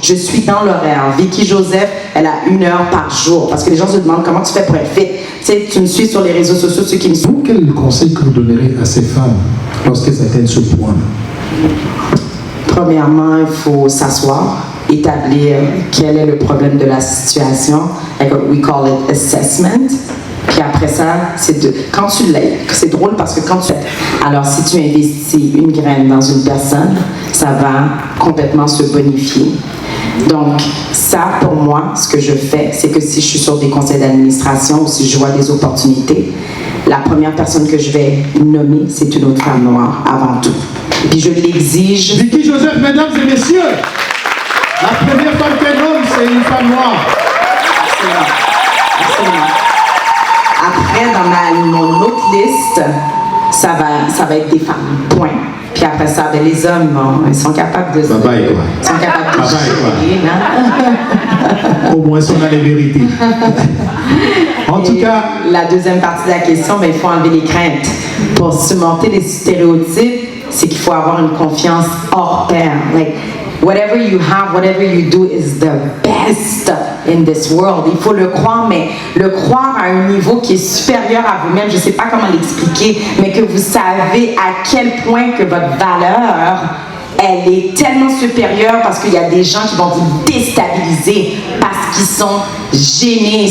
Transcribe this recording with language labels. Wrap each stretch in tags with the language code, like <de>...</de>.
<fr>Je suis dans l'horaire. Vicky Joseph, elle a 1 heure par jour. Parce que les gens se demandent comment tu fais pour être fit. Tu sais, tu me suis sur les réseaux sociaux, ceux qui me suivent. Quel conseil que vous donnerez à ces femmes lorsqu'elles atteignent ce point? Premièrement, il faut s'asseoir, établir quel est le problème de la situation.</fr> <en>Like we call it assessment.</en> <fr>Puis après ça, quand tu l'as, c'est drôle parce que quand tu... Alors, si tu investis une graine dans une personne, ça va complètement se bonifier. Donc, ça, pour moi, ce que je fais, c'est que si je suis sur des conseils d'administration ou si je vois des opportunités, la première personne que je vais nommer, c'est une autre femme noire, avant tout. Puis je l'exige. Vicky Joseph, mesdames et messieurs, la première femme qu'elle nomme, c'est une femme noire. Absolument. Après, dans mon autre liste, ça va être des femmes. Point. Puis après ça, ben, les hommes, ils sont capables de... Ils sont capables de gérer, hein? Au moins, on a les vérités. En tout cas... La deuxième partie de la question, ben, il faut enlever les craintes. Pour surmonter les stéréotypes, c'est qu'il faut avoir une confiance hors pair.</fr> <en>Like, whatever you have, whatever you do is the best in this world.</en> <fr>Il faut le croire, mais le croire à un niveau qui est supérieur à vous-même. Je ne sais pas comment l'expliquer, mais que vous savez à quel point que votre valeur, elle est tellement supérieure parce qu'il y a des gens qui vont vous déstabiliser parce qu'ils sont gênés.</fr>